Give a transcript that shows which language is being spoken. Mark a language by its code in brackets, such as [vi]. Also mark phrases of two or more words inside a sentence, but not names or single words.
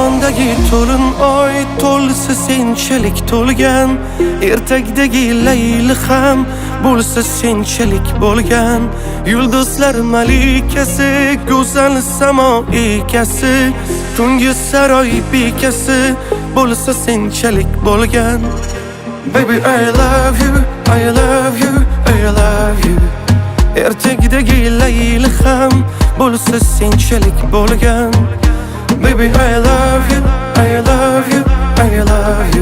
[uz] Yuragidagi to'lin oy to'lsa senchalik to'lgan, ertakdagi layli ham bo'lsa senchalik bo'lgan. Yulduzlar malikasi, go'zal samo ekasi, tungi saroy bekasi bo'lsa senchalik bo'lgan. [en] Baby I love you, I love you, I love you. [uz] Ertakdagi layli ham bo'lsa senchalik bo'lgan. [en] Baby I love you, I love you, I love you.